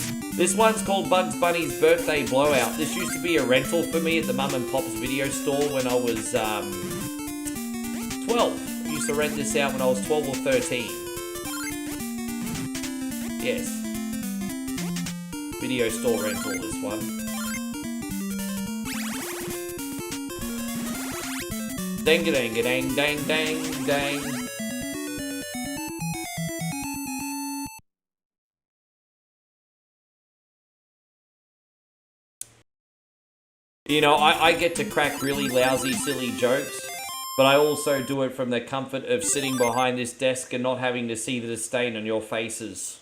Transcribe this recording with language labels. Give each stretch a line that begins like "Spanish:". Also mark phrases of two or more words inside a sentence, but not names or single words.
English: This one's called Bugs Bunny's Birthday Blowout. This used to be a rental for me at the Mum and Pop's video store when I was 12. I used to rent this out when I was 12 or 13. Yes. Video store rental, this one. Dang-a-dang-a-dang-dang-dang-dang. You know, I get to crack really lousy, silly jokes, but I also do it from the comfort of sitting behind this desk and not having to see the stain on your faces.